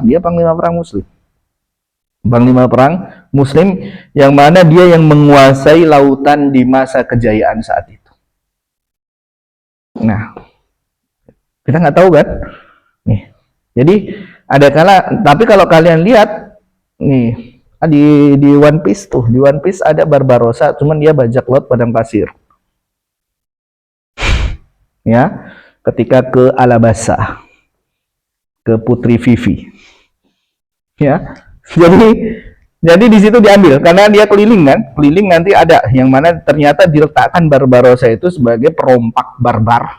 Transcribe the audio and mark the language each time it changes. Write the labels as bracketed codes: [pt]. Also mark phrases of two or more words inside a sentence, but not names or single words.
[id] Dia panglima perang Muslim. Panglima perang Muslim yang mana dia yang menguasai lautan di masa kejayaan saat itu. Nah, kita nggak tahu kan? Nih, jadi ada kala, tapi kalau kalian lihat nih di One Piece tuh, di One Piece ada Barbarossa, cuman dia bajak laut padang pasir. Ya, ketika ke Alabasta, ke Putri Vivi. Ya, jadi di situ diambil karena dia keliling kan, keliling nanti ada yang mana ternyata diletakkan Barbarossa itu sebagai perompak barbar.